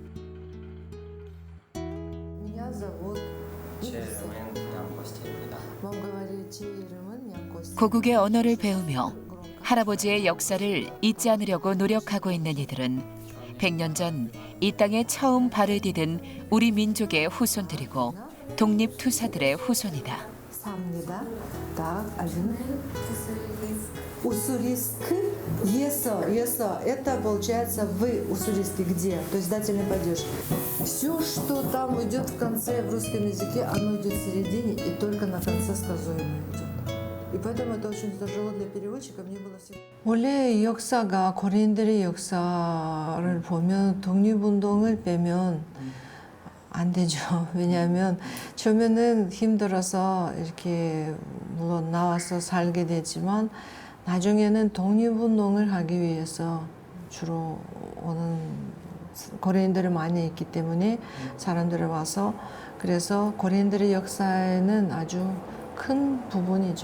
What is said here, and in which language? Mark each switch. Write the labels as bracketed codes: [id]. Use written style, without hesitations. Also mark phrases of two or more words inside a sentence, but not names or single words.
[ko] 고국의 언어를 배우며 할아버지의 역사를 잊지 않으려고 노력하고 있는 이들은 100년 전 이 땅에 처음 발을 디딘 우리 민족의 후손들이고 독립투사들의 후손이다. [ru] Уссурийск, ЕСО. Это получается вы, уссурийский, где? То есть дательный падеж. Все, что там идет в конце в русском языке, оно идет в середине и только на конце сказуемо идет. И поэтому это очень тяжело для переводчика. Мне было всегда. [ko] 원래 역사가 고려인들의 역사를 보면 독립운동을 빼면 안 되죠. 왜냐하면 처음에는 힘들어서 이렇게 물론 나와서 살게 되지만 나중에는 독립운동을 하기 위해서 주로 오는 고려인들이 많이 있기 때문에 사람들이 와서 그래서 고려인들의 역사에는 아주 큰 부분이죠.